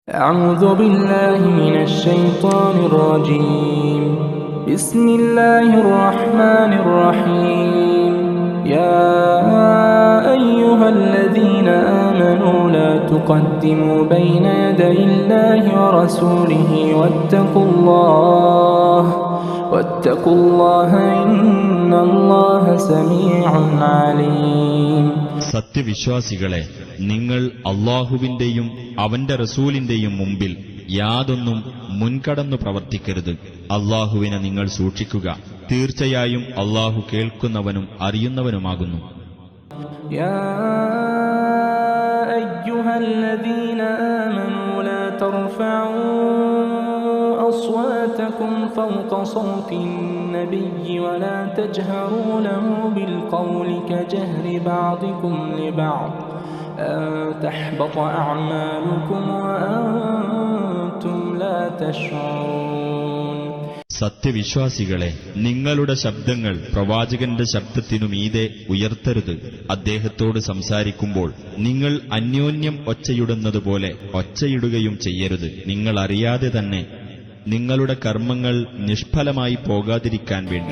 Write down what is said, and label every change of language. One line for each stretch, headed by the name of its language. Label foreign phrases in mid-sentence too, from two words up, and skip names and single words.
Arabic: أعوذ بالله من الشيطان الرجيم بسم الله الرحمن الرحيم يا أيها الذين آمنوا لا تقدموا بين يدي الله ورسوله واتقوا الله إن الله سميع عليم.
Malayalam: സത്യവിശ്വാസികളെ, നിങ്ങൾ അല്ലാഹുവിന്റെയും അവന്റെ റസൂലിന്റെയും മുമ്പിൽ യാതൊന്നും മുൻകടന്നു പ്രവർത്തിക്കരുത്. അല്ലാഹുവിനെ നിങ്ങൾ സൂക്ഷിക്കുക. തീർച്ചയായും അല്ലാഹു കേൾക്കുന്നവനും അറിയുന്നവനുമാകുന്നു.
Arabic: يا أيها الذين آمنوا لا ترفعوا أصواتكم فوق صوت النبي ولا تجهروا له بالقول كجهر بعضكم لبعض أن تحبط أعمالكم وأنتم لا تشعرون.
Malayalam: സത്യവിശ്വാസികളെ, നിങ്ങളുടെ ശബ്ദങ്ങൾ പ്രവാചകന്റെ ശബ്ദത്തിനു മീതെ ഉയർത്തരുത്. അദ്ദേഹത്തോട് സംസാരിക്കുമ്പോൾ നിങ്ങൾ അന്യോന്യം ഒച്ചയിടുന്നതുപോലെ ഒച്ചയിടുകയും ചെയ്യരുത്. നിങ്ങൾ അറിയാതെ തന്നെ നിങ്ങളുടെ കർമ്മങ്ങൾ നിഷ്ഫലമായി പോകാതിരിക്കാൻ വേണ്ടി.